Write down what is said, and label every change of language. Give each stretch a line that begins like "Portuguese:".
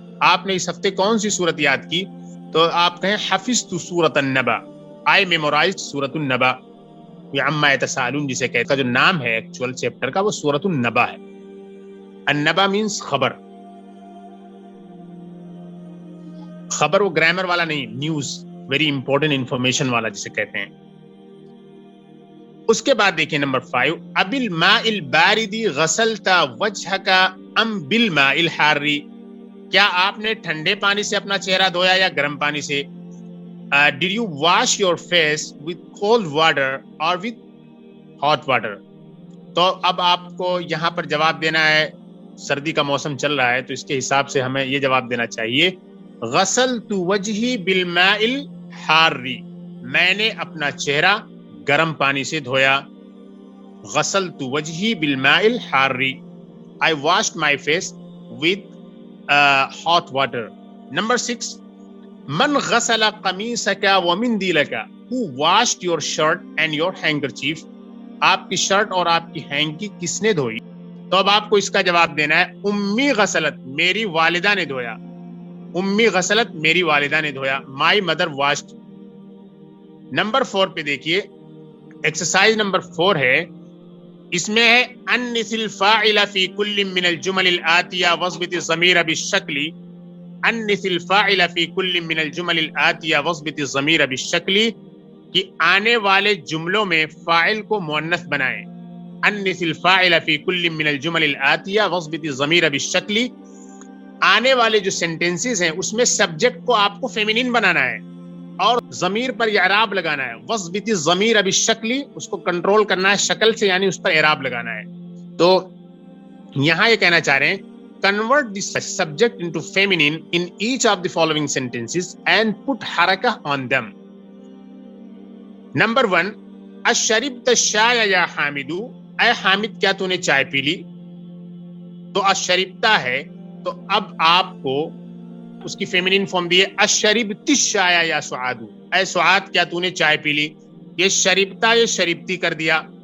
Urdu: آپ نے اس ہفتے کون سی سورت یاد کی. تو آپ کہیں
Arabic: حفظت سورة النبأ.
English: I memorized
Urdu: سورة النبأ.
Arabic: عما يتساءلون
Urdu: جسے کہتا ہے, جو نام ہے ایکچوئل چیپٹر کا وہ سورۃ النبا ہے. النبا مینس خبر. خبر وہ گرامر والا نہیں, نیوز, ویری امپورٹنٹ انفارمیشن والا جسے کہتے ہیں.
Arabic: اس کے بعد دیکھیں نمبر 5, اب الماء البارد غسلت وجهك ام بالماء الحار.
Urdu: کیا آپ نے ٹھنڈے پانی سے اپنا چہرہ دھویا یا گرم پانی سے.
English: Did you wash your face with cold water or with hot water.
Urdu: تو اب آپ کو یہاں پر جواب دینا ہے, سردی کا موسم چل رہا ہے تو اس کے حساب سے ہمیں یہ جواب دینا چاہیے
Arabic: غسلت وجہی بالماء الحار.
Urdu: میں نے اپنا چہرہ گرم پانی سے دھویا.
Arabic: غسلت وجہی بالماء الحار.
English: I washed my face with hot water. Number 6,
Arabic: من غسل قمیصک ومندیلک.
English: Who washed your shirt and your handkerchief.
Urdu: آپ کی شرٹ اور آپ کی ہینکی کس نے دھوئی. تو اب آپ کو اس کا جواب دینا ہے
Arabic: امی غسلت,
Urdu: میری والدہ نے دھویا.
Arabic: امی غسلت,
Urdu: میری والدہ نے دھویا.
English: My mother washed.
Urdu: نمبر 4 پہ دیکھیے, ایکسرسائز نمبر 4 ہے, اس میں ہے
Arabic: انث الفاعل فی کل من الجمل الآتیہ واضبط الضمیر بالشکل. انث الفاعل فی کل من الجمل الآتیہ واضبط الضمیر بالشکل,
Urdu: کہ آنے والے جملوں میں فاعل کو مؤنث بنائیں.
Arabic: انث الفاعل فی کل من الجمل الآتیہ واضبط الضمیر بالشکل.
Urdu: آنے والے جو سینٹینسز ہیں اس میں سبجیکٹ کو آپ کو فیمینین بنانا ہے اور ضمیر پر اعراب لگانا ہے.
Arabic: واضبط الضمیر بالشکل,
Urdu: اس کو کنٹرول کرنا ہے شکل سے, یعنی اس پر اعراب لگانا ہے. تو یہاں یہ کہنا چاہ رہے ہیں
English: convert the subject into feminine in each of the following sentences and put حرکہ on them. Number 1,
Arabic: اشربت الشاي یا حامد.
Urdu: اے حامد کیا تو نے چائے پی لی. تو اشربتا ہے تو اب آپ کو اس کی فیمینین فارم دی ہے
Arabic: اشربت الشاي یا سعاد.
Urdu: اے سعاد کیا تو نے چائے پی لی. یہ شربتا, یہ شربتی کر دیا.